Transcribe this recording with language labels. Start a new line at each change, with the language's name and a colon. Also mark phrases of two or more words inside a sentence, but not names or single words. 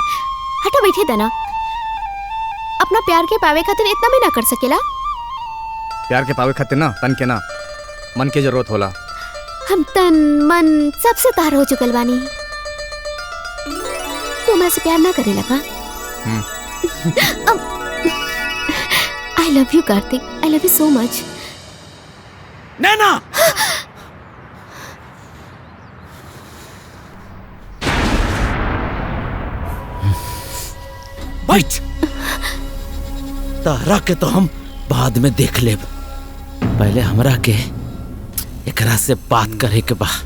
Bhojpuri: हटो बैठे देना। अपना प्यार के पावे खातिर इतना भी ना कर सकेला? प्यार के पावे खातिर ना तन के ना मन के जरूरत होला। हम तन मन सबसे तार हो चुकल बानी। तू हमरा से प्यार ना करे लगा?
English: I love you कार्तिक, I love you so much।
Bhojpuri: नैना! बैठ। तारा के तो हम बाद में देख लेब, पहले हमरा के एकरा से बात करे के बा।